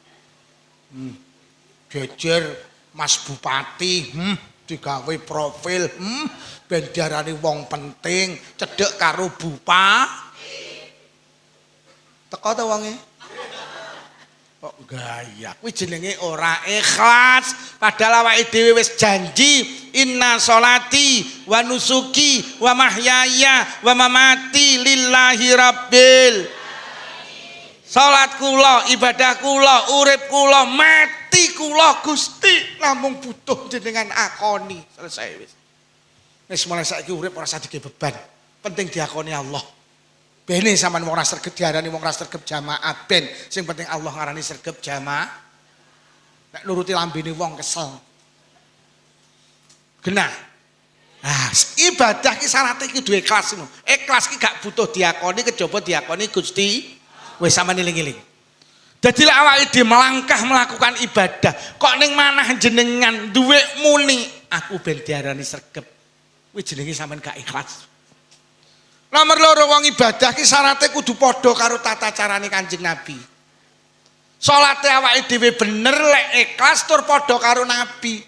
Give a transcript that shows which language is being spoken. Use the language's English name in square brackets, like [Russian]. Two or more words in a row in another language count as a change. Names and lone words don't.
[Javanese] Jejer Mas Bupati, digawe profil, ben diarani wong penting, cedhek karo Bupati. Teko ta wonge? Kok gaya? Kuwi jenenge ora ikhlas. Padahal awake dhewe wis janji, [Arabic] إن صلاتي ونسكي ومحياي ومماتي لله رب. [Javanese] Salat kula, ibadah kula, urip kula, mati kula Gusti namung butuh jenengan akoni. Selesai wis. Wis mulai saiki urip ora usah dige beban. Penting diakoni Allah. Bene sampean wong ora sregep diarani wong ora sregep jamaah ben. Sing penting Allah ngarani sregep jamaah. Nek nuruti lambene wong kesel. Genah. Ibadah ki syaratnya ki duwe ikhlas ngono. Ikhlas ki gak butuh diakoni kejaba diakoni Gusti. Wis sampeyan eling-eling. Dadi lek awake dhewe melangkah melakukan ibadah, kok ning manah jenengan duwe muni, aku ben diarani sregep. Kuwi jenenge sampeyan gak ikhlas. Nomor loro wong ibadah ki syaratnya kudu padha karo tata carane Kanjeng Nabi. Salate awake dhewe bener lek ikhlas tur padha karo Nabi.